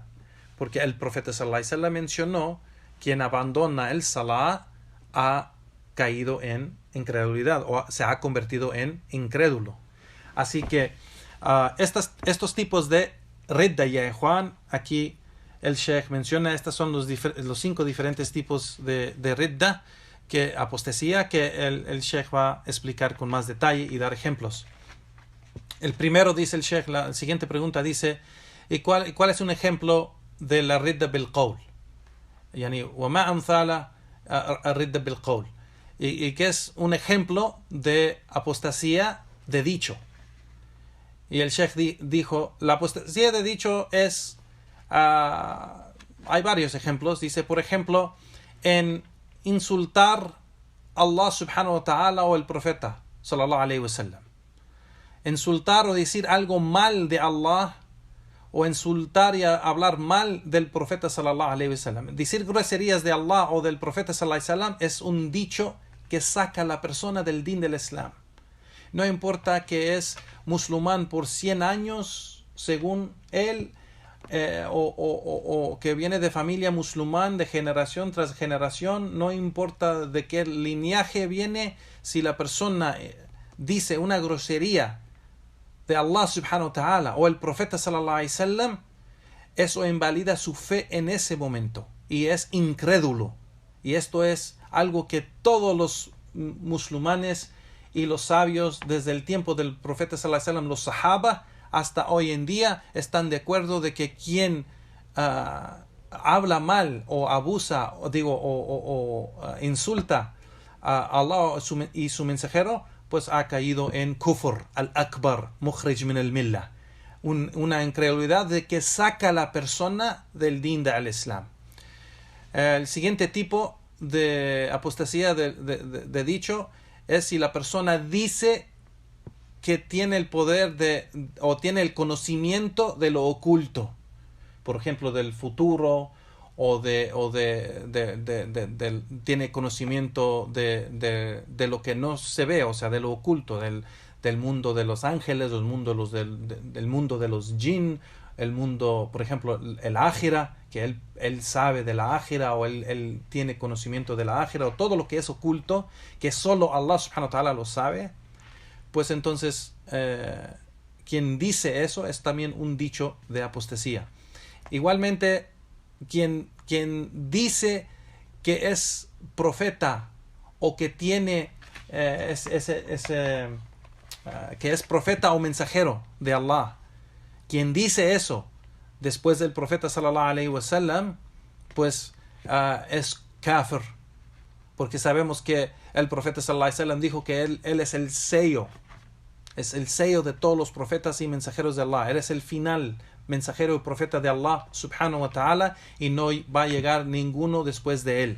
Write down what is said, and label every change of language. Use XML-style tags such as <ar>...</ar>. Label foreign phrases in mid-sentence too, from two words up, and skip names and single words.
<es>Porque el profeta</es> <ar>صلى الله عليه وسلم</ar> <es>mencionó, quien abandona el salah ha caído en incredulidad o se ha convertido en incrédulo. Así que estos tipos de ridda, ya Juan, aquí el Sheikh menciona, estos son los 5 diferentes tipos de ridda, que apostasía, que el Sheikh va a explicar con más detalle y dar ejemplos. El primero, dice el Sheikh, la siguiente pregunta dice, ¿y cuál es un ejemplo de la</es> <ar>ردة بالقول? Yani, وما أمثال الردة بالقول.</ar> <es>Y que es un ejemplo de apostasía de dicho. Y el Sheikh dijo, la apostasía de dicho es, hay varios ejemplos. Dice, por ejemplo, en insultar a Allah</es> <ar>سبحانه وتعالى</ar> <es>o el profeta</es> <ar>صلى الله عليه وسلم.</ar> <es>Insultar o decir algo mal de Allah, o insultar y hablar mal del profeta</es> <ar>صلى الله عليه وسلم.</ar> <es>Decir groserías de Allah o del profeta</es> <ar>صلى الله عليه وسلم</ar> <es>es un dicho que saca a la persona del din del Islam. No importa que es musulmán por 100 años, según él, o que viene de familia musulmán de generación tras generación, no importa de qué linaje viene, si la persona dice una grosería de Allah</es> <ar>سبحانه وتعالى</ar> <es>o el profeta</es> <ar>صلى الله عليه وسلم,</ar> <es>eso invalida su fe en ese momento y es incrédulo. Y esto es algo que todos los musulmanes y los sabios desde el tiempo del profeta</es> <ar>صلى الله عليه وسلم,</ar> <es>los sahaba, hasta hoy en día están de acuerdo de que quien habla mal o abusa o insulta a Allah y su mensajero, pues ha caído en</es> <ar>الكفر الأكبر مخرج من الملة,</ar> <es>una incredulidad de que saca a la persona del din del Islam. El siguiente tipo de apostasía de dicho es si la persona dice que tiene el poder o tiene el conocimiento de lo oculto, por ejemplo del futuro, o tiene conocimiento de lo que no se ve, o sea, de lo oculto, del mundo de los ángeles, del mundo de los jinn, el mundo, por ejemplo, el ájira, que él sabe de la ájira, o él tiene conocimiento de la ájira, o todo lo que es oculto, que solo Allah</es> <ar>سبحانه وتعالى</ar> <es>lo sabe, pues entonces quien dice eso es también un dicho de apostasía. Igualmente, quien dice que es profeta o que tiene que es profeta o mensajero de Allah, quien dice eso después del profeta</es> <ar>صلى الله عليه وسلم,</ar> <es>pues es kafir, porque sabemos que el profeta</es> <ar>صلى الله عليه وسلم</ar> <es>dijo que él es el sello de todos los profetas y mensajeros de Allah. Él es el final mensajero y profeta de Allah</es> <ar>سبحانه وتعالى,</ar> <es>y no va a llegar ninguno después de él.</es>